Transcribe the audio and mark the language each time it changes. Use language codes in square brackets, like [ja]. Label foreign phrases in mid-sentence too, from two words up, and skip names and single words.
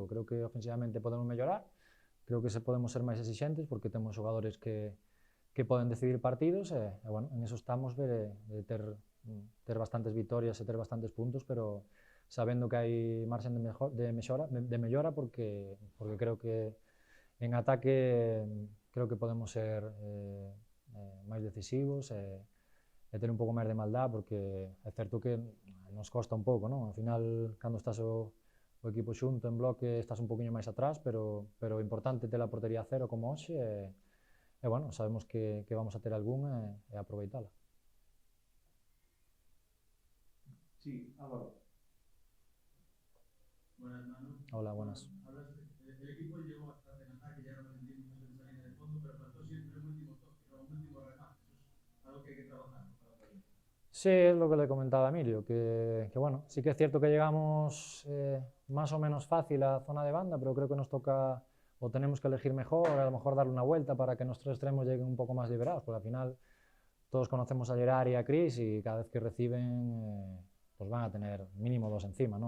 [gl] Creo que ofensivamente podemos mellorar, creo que podemos ser máis exixentes, porque temos xogadores que poden decidir partidos, e bueno, en eso estamos, de ter bastantes vitorias e ter bastantes puntos, pero sabendo que hai marxen de mellora, porque creo que en ataque creo que podemos ser máis decisivos e ter un pouco máis de maldad, porque é certo que nos costa un pouco, non? Ao final, cando estás o equipo xunto en bloque, estás un poquinho máis atrás, pero é importante ter a portería cero como hoxe, e bueno, sabemos que vamos a ter algunha, e aproveitala. [es] Sí, Álvaro. Buenas, Manu. Hola, buenas. El equipo llegó bastante en ataque, ya no resentí muchas veces la línea de fondo, pero faltó siempre un último toque, un último remate. Eso es algo que hay que trabajar, ¿no? Para poder. Sí, es lo que le comentaba a Emilio, que bueno, sí que es cierto que llegamos más o menos fácil a zona de banda, pero creo que nos toca, o tenemos que elegir mejor, a lo mejor darle una vuelta para que nuestros extremos lleguen un poco más liberados, porque al final todos conocemos a Gerard y a Chris, y cada vez que reciben pues van a tener mínimo 2 encima, ¿no?